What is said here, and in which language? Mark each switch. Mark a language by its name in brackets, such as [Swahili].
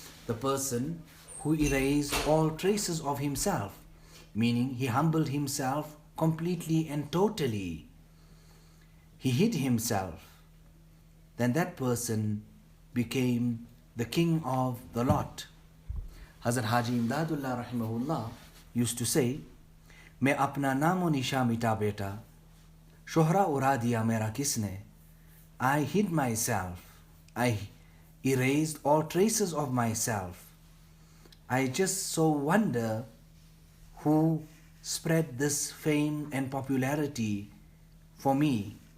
[English] The person who erased all traces of himself, meaning he humbled himself completely and totally. He hid himself. Then that person became the king of the lot. Hazrat Haji Imdadullah rahimahullah used to say, [Hindi] मैं अपना नामो निशा मिटा बेटा शोहरा उड़ा दिया मेरा किसने. [English] I hid myself. I erased all traces of myself. I just so wonder who spread this fame and popularity for me.